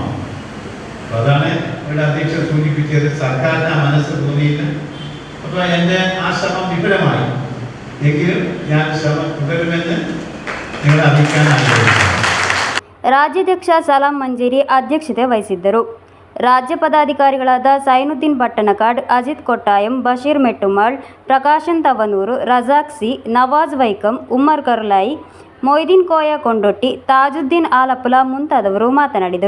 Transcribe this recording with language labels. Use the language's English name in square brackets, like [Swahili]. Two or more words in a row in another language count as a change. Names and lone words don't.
[Malayalam] അപ്പോൾ അതാണ് ഇവിടെ അധ്യക്ഷൻ സൂചിപ്പിച്ചത്. സർക്കാരിന് ആ മനസ്സ് തോന്നിയില്ല. അപ്പോൾ എൻ്റെ ആ ശ്രമം വിഫലമായി. എങ്കിലും ഞാൻ ശ്രമം തുടരുമെന്ന് നിങ്ങളെ അറിയിക്കാൻ ആഗ്രഹിക്കുന്നു. [Kannada] ರಾಜ್ಯಾಧ್ಯಕ್ಷ ಸಲಾಂ ಮಂಜೇರಿ ಅಧ್ಯಕ್ಷತೆ ವಹಿಸಿದ್ದರು. ರಾಜ್ಯ ಪದಾಧಿಕಾರಿಗಳಾದ ಸೈನುದ್ದೀನ್ ಭಟ್ಟನಕಾಡ್, ಅಜಿತ್ ಕೊಟ್ಟಾಯಂ, ಬಶೀರ್ ಮೆಟ್ಟುಮಾಳ್, ಪ್ರಕಾಶನ್ ತವನೂರು, ರಜಾಕ್ ಸಿ, ನವಾಜ್ ವೈಕಂ, ಉಮ್ಮರ್ ಕರ್ಲಾಯಿ, ಮೊಯ್ದೀನ್ ಕೋಯ ಕೊಂಡೊಟ್ಟಿ, ತಾಜುದ್ದೀನ್ ಆಲಪ್ಪಲ ಮುಂತಾದವರು ಮಾತನಾಡಿದರು.